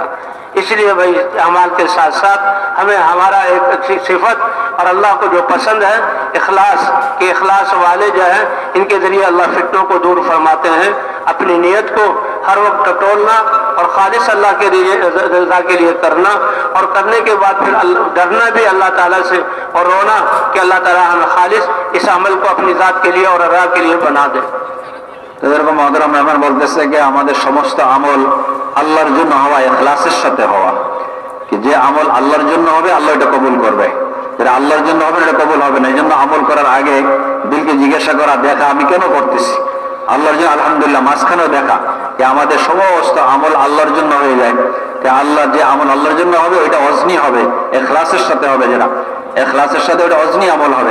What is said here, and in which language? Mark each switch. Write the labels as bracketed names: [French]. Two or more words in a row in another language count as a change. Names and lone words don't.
[Urdu] اس لیے بھائی اعمال کے ساتھ ساتھ ہمیں ہمارا ایک اچھی صفت اور اللہ کو جو پسند ہے اخلاص، کہ اخلاص والے جو ہیں ان کے ذریعے اللہ فتنوں کو دور فرماتے ہیں۔ اپنی نیت کو ہر وقت ٹٹولنا اور خالص اللہ کے رضا کے لیے کرنا، اور کرنے کے بعد پھر ڈرنا بھی اللہ تعالیٰ سے اور رونا کہ اللہ تعالیٰ ہمیں خالص اس عمل کو اپنی ذات کے لیے اور رضا کے لیے بنا دے۔ [Bangla] এরকম মহতরম মেহমান বলতেছে যে আমাদের সমস্ত আমল আল্লাহর জন্য হওয়া, ইখলাসের সাথে হওয়া, কি যে আমল আল্লাহর জন্য হবে আল্লাহ এটা কবুল করবে, যেটা আল্লাহর জন্য হবে এটা কবুল হবে না। এই জন্য আমল করার আগে দিলকে জিজ্ঞাসা করা, দেখা আমি কেন করতেছি, আল্লাহর জন্য আলহামদুলিল্লাহ, মাঝখানেও দেখা যে আমাদের সমস্ত আমল আল্লাহর জন্য হয়ে যায়, যে আল্লাহ যে আমল আল্লাহর জন্য হবে ওইটা অজনি হবে, ইখলাসের সাথে হবে, যেটা ইখলাসের সাথে ওটা অজনি আমল হবে।